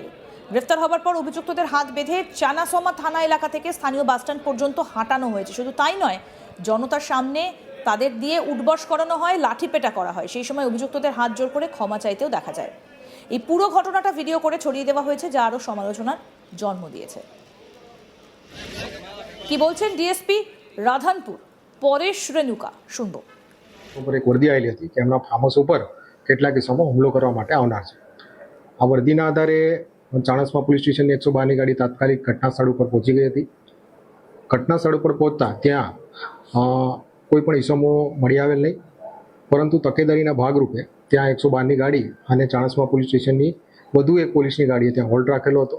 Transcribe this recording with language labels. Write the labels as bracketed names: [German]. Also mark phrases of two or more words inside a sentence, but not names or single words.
[Bangla] গ্রেফতার হবার পর অভিযুক্তদের হাত বেঁধে চানাসমা থানা এলাকা থেকে স্থানীয় বাসস্ট্যান্ড পর্যন্ত হাঁটানো হয়েছে। শুধু তাই নয়, জনতার সামনে তাদের দিয়ে উঠবস করানো হয়, লাঠিপেটা করা হয়। সেই সময় অভিযুক্তদের হাত জোর করে ক্ষমা চাইতেও দেখা যায়। এই পুরো ঘটনাটা ভিডিও করে ছড়িয়ে দেওয়া হয়েছে, যা আরও সমালোচনার জন্ম দিয়েছে। কি বলছেন ডিএসপી રાધનપુર પરેશ રેણુકા, শুনবো। [Gujarati] ઉપર એક વર્દી આવેલી હતી કે એમના ફાર્મ હાઉસ ઉપર કેટલાક કિસ્સામાં હુમલો કરવા માટે આવનાર છે। આ વર્દીના આધારે ચાણસ્મા પોલીસ સ્ટેશનની 112ની ગાડી તાત્કાલિક ઘટના સ્થળ ઉપર પહોંચી ગઈ હતી। ઘટના સ્થળ ઉપર પહોંચતા ત્યાં કોઈ પણ ઇસમો મળી આવેલ નહીં, પરંતુ તકેદારીના ભાગરૂપે ત્યાં 112ની ગાડી અને ચાણસ્મા પોલીસ સ્ટેશનની વધુ એક પોલીસની ગાડીએ ત્યાં હોલ્ટ રાખેલો હતો।